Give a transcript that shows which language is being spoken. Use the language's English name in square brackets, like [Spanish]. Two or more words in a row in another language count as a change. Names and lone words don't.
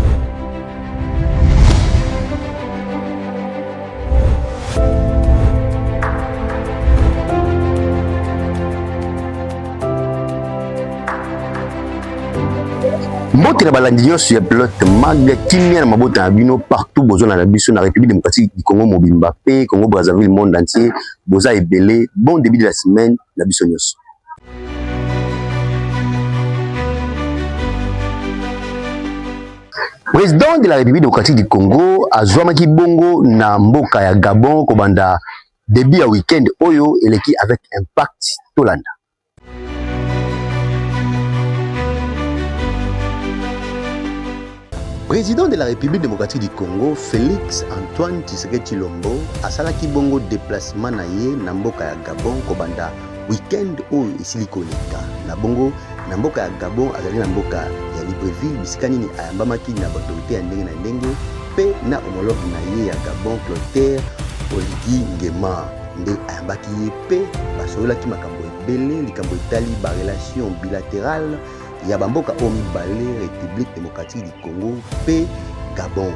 [Lingala] Mbote na balandi nyonso ya Pilote Mag kimia na mabota na bino partout bozona na biso na République démocratique du Congo mobimba pe Congo Brazzaville [French] monde entier [Lingala] boza ebele [French] bon début de la semaine [Lingala] na biso nyonso. [French] Président de la République démocratique du Congo [Lingala] azwamaki bongo na mboka ya Gabon kobanda début ya week-end oyo eleki [French] avec impact [Lingala] tolanda. [French] Président de la République démocratique du Congo, [Lingala] Félix Antoine Tshisekedi Tshilombo, asalaki bongo déplacement na ye na mboka ya Gabon kobanda week-end oyo esili koleka. Na bongo na mboka ya Gabon azali na mboka ya Libreville bisika nini ayambamaki na baautorité ya ndenge na ndenge pe na homologue na ye ya Gabon Clotaire Oligui Nguema nde ayambaki ye pe basololaki makambo ebele likambo etali ba [French] relation bilatérale [Lingala] ya bamboka o mibale République démocratique du Congo pe Gabon.